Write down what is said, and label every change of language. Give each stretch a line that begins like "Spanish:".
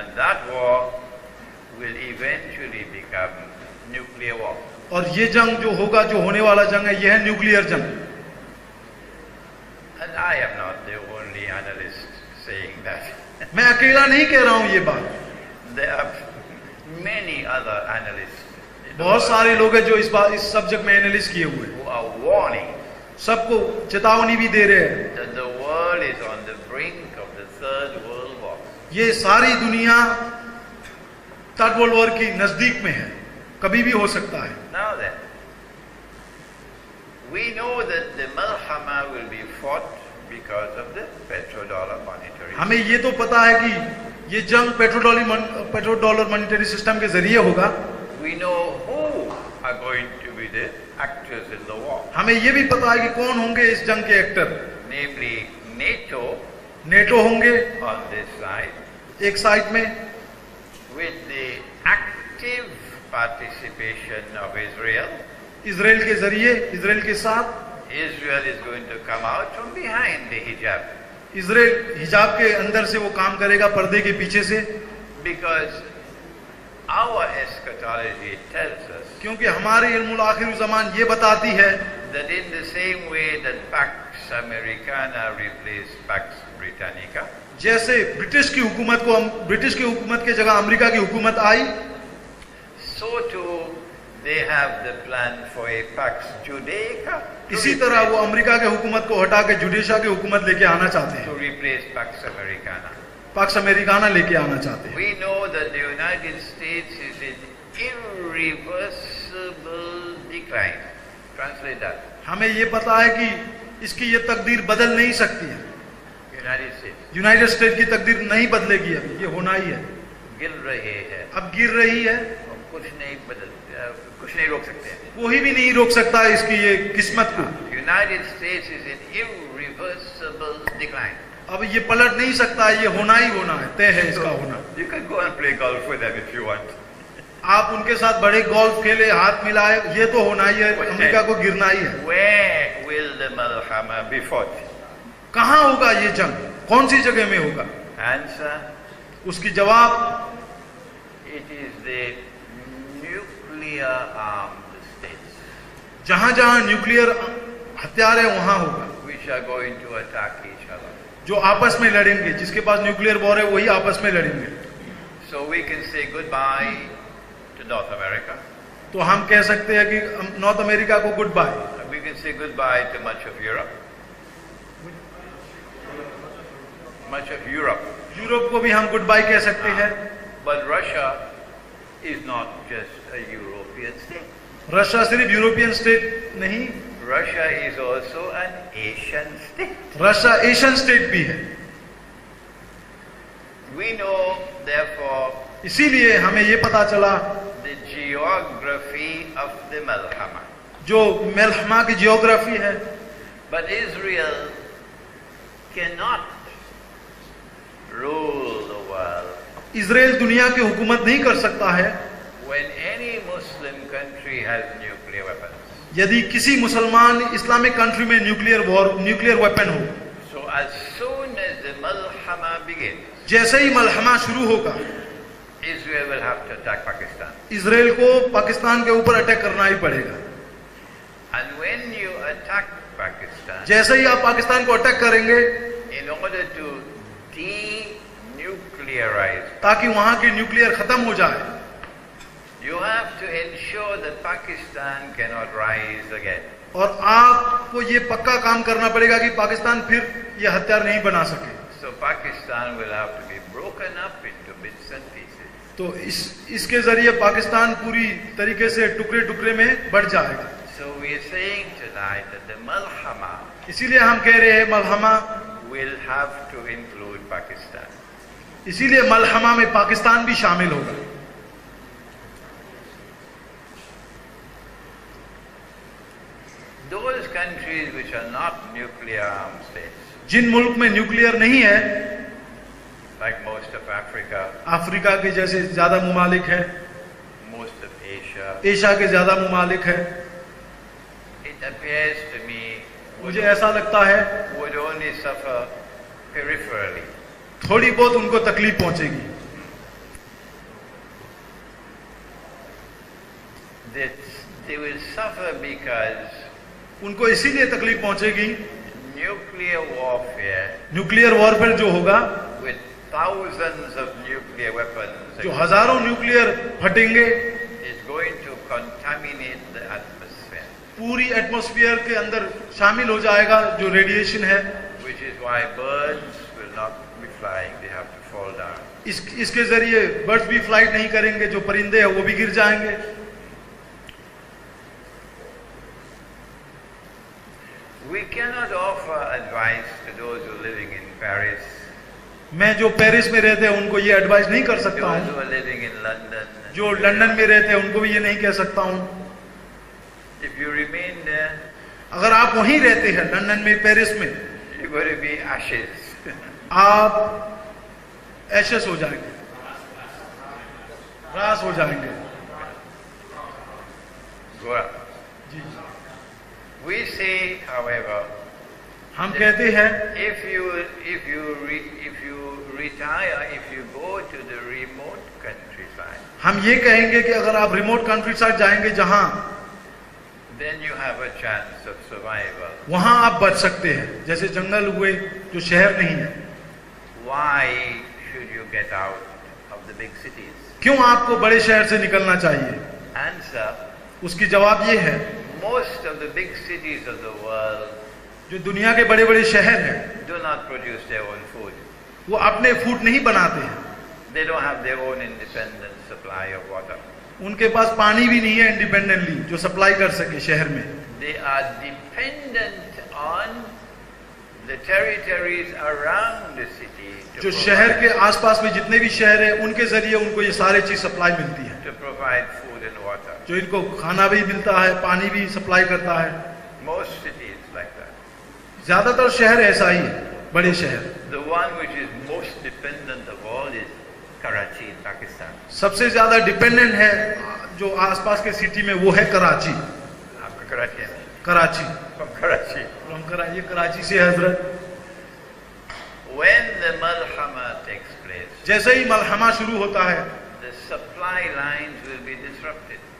English: And that war will eventually become nuclear war.
Hindi: और ये जंग जो होगा, जो होने वाला जंग है, यह है न्यूक्लियर जंग।
English: And I am not the only analyst saying that.
Hindi: मैं अकेला नहीं कह रहा हूं ये बात,
English: There are many other analysts in the
Hindi: बहुत
English: world
Hindi: सारे लोग हैं जो इस सब्जेक्ट में एनालिस्ट किए हुए हैं,
English: who are warning
Hindi: सबको चेतावनी भी दे रहे हैं
English: that the world is on the brink of the Third World War.
Hindi: ये सारी दुनिया थर्ड वर्ल्ड वॉर की नजदीक में है, कभी भी हो सकता है।
English: Now then, we know that the Malhama will be fought because of the petrodollar monetary system.
Hindi: हमें ये तो पता है कि ये जंग पेट्रोडॉलर मॉनेटरी सिस्टम के जरिए होगा।
English: We know who are going to be the actors in the war.
Hindi: हमें ये भी पता है कि कौन होंगे इस जंग के एक्टर,
English: Namely, NATO
Hindi: नेटो होंगे
English: on this side,
Hindi: एक साइड में,
English: with the active participation of Israel.
Hindi: Israel के जरिए, इजराइल के साथ।
English: Israel is going to come out from behind the hijab,
Hindi: Israel हिजाब के अंदर से वो काम करेगा, पर्दे के पीछे से,
English: because our eschatology tells us
Hindi: क्योंकि हमारे इल्मुल आखिर ज़मान ये बताती है
English: that in the same way that Pax Americana replaced Pax Britannica,
Hindi: जैसे ब्रिटिश की हुकूमत के जगह अमेरिका की हुकूमत आई,
English: so too they have the plan for a Pax Judaica
Hindi: इसी तरह वो अमेरिका के हुकूमत को हटा के जुडिशा की हुकूमत लेके आना चाहते
English: to
Hindi: हैं,
English: replace Pax Americana.
Hindi: Parks Americana लेके आना चाहते हैं।
English: We know that the United States is in irreversible decline. Translate that.
Hindi: हमें ये पता है कि इसकी ये तकदीर बदल नहीं सकती है।
English: United States
Hindi: यूनाइटेड स्टेट की तकदीर नहीं बदलेगी, अब ये होना ही है, गिर रहे हैं अब गिर रही है, और कुछ नहीं रोक सकते हैं। कोई भी नहीं रोक सकता है इसकी ये किस्मत को।
English: United States is in irreversible decline.
Hindi: अब ये पलट नहीं सकता है, ये होना ही होना है, तय है इसका होना।
English: You can go and play golf with them if you want.
Hindi: आप उनके साथ बड़े गोल्फ खेले, हाथ मिलाए, ये तो होना ही है, अमेरिका को गिरना ही है।
English: Where will the Malhama be fought?
Hindi: कहाँ होगा ये जंग, कौन सी जगह में होगा?
English: Answer:
Hindi: उसकी जवाब,
English: it is the nuclear armed states
Hindi: जहां जहां न्यूक्लियर हथियार है वहां होगा,
English: which are going to attack each other.
Hindi: जो आपस में लड़ेंगे, जिसके पास न्यूक्लियर वॉर है वही आपस में लड़ेंगे।
English: So we can say goodbye to North America.
Hindi: तो हम कह सकते हैं कि नॉर्थ अमेरिका को good bye,
English: We can say goodbye to much of Europe. Much of Europe.
Hindi: Europe को भी हम गुड बाय कह सकते हैं।
English: But Russia is not just a European state.
Hindi: Russia सिर्फ यूरोपियन स्टेट नहीं,
English: Russia is also an Asian state.
Hindi: Russia Asian state भी है।
English: We know, therefore,
Hindi: इसीलिए हमें ये पता चला
English: the geography of the Malhama.
Hindi: जो मलहमा की जियोग्राफी है।
English: But Israel cannot rule the world
Hindi: Israel दुनिया की हुकूमत नहीं कर सकता है
English: when any Muslim country has nuclear weapons.
Hindi: यदि किसी मुसलमान इस्लामिक कंट्री में न्यूक्लियर वेपन हो।
English: So as soon as the Malhama begins,
Hindi: जैसे ही मलहमा शुरू होगा,
English: Israel will have to attack Pakistan.
Hindi: Israel को पाकिस्तान के ऊपर अटैक करना ही पड़ेगा।
English: And when you attack Pakistan,
Hindi: जैसे ही आप पाकिस्तान को अटैक करेंगे,
English: in order to denuclearize,
Hindi: ताकि वहां की न्यूक्लियर खत्म हो जाए,
English: you have to ensure that Pakistan cannot rise again.
Hindi: और आपको ये पक्का काम करना पड़ेगा कि पाकिस्तान फिर ये हथियार नहीं बना सके।
English: So Pakistan will have to be broken up into bits and pieces.
Hindi: तो इसके जरिए पाकिस्तान पूरी तरीके से टुकड़े टुकड़े में बढ़ जाएगा।
English: So we are saying tonight that the Malhama
Hindi: इसीलिए हम कह रहे हैं मलहमा,
English: will have to include Pakistan.
Hindi: इसीलिए मलहमा में पाकिस्तान भी शामिल होगा।
English: Those countries which are not nuclear armed states,
Hindi: जिन मुल्क में न्यूक्लियर नहीं है,
English: like most of Africa,
Hindi: Africa के जैसे ज्यादा मुमालिक है,
English: most of Asia,
Hindi: एशिया के ज्यादा मुमालिक है,
English: it appears to me
Hindi: मुझे ऐसा लगता है
English: would only suffer peripherally.
Hindi: थोड़ी बहुत उनको तकलीफ पहुंचेगी।
English: That they will suffer because
Hindi: उनको इसीलिए तकलीफ पहुंचेगी,
English: nuclear warfare
Hindi: न्यूक्लियर वॉरफेयर जो होगा,
English: with thousands of nuclear weapons
Hindi: जो हजारों nuclear फटेंगे,
English: is going to contaminate the atmosphere,
Hindi: पूरी एटमॉस्फेयर के अंदर शामिल हो जाएगा जो रेडिएशन है।
English: which is why birds will not be flying, they have to fall down.
Hindi: इसके जरिए बर्ड्स भी फ्लाइट नहीं करेंगे, जो परिंदे हैं वो भी गिर जाएंगे।
English: We cannot offer advice to those who are living in Paris,
Hindi: मैं जो पेरिस में रहते हैं उनको ये एडवाइस नहीं कर सकता
English: those
Hindi: हूँ,
English: who are living in London.
Hindi: जो लंदन में रहते हैं उनको भी ये नहीं कह सकता हूँ।
English: If you remain there,
Hindi: अगर आप वहीं रहते हैं लंदन में, पेरिस में,
English: you're going to be ashes.
Hindi: आप एशेस हो जाएंगे, रास हो जाएंगे।
English: Go up.
Hindi: Ji,
English: We say, however,
Hindi: हम कहते हैं
English: if you retire, if you go to the remote countryside,
Hindi: हम ये कहेंगे कि अगर आप रिमोट कंट्री साइड जाएंगे जहां,
English: then you have a chance of survival.
Hindi: वहां आप बच सकते हैं, जैसे जंगल हुए जो शहर नहीं है।
English: Why should you get out of the big cities?
Hindi: क्यों आपको बड़े शहर से निकलना चाहिए?
English: Answer:
Hindi: उसकी जवाब ये है,
English: most of the big cities of the world
Hindi: जो दुनिया के बड़े बड़े शहर हैं
English: do not produce their own food.
Hindi: वो अपने फूड नहीं बनाते हैं,
English: They don't have their own independent supply of water.
Hindi: उनके पास पानी भी नहीं है इंडिपेंडेंटली जो सप्लाई कर सके शहर में।
English: They are dependent on the territories around the city to
Hindi: जो
English: provide-
Hindi: शहर के आसपास में जितने भी शहर है उनके जरिए उनको ये सारे चीज सप्लाई मिलती है,
English: to provide food and water.
Hindi: जो इनको खाना भी मिलता है, पानी भी सप्लाई करता है।
English: Most cities like that.
Hindi: ज्यादातर शहर ऐसा ही है, बड़े शहर।
English: The one which is most dependent of all is Karachi in Pakistan.
Hindi: सबसे ज्यादा डिपेंडेंट है जो आसपास के सिटी में वो है कराची। आपका Karachi है? Karachi
English: From Karachi.
Hindi: ये कराची से हजरत।
English: When the Malhama takes place,
Hindi: जैसे ही मलहमा शुरू होता है,
English: the supply lines will be disrupted.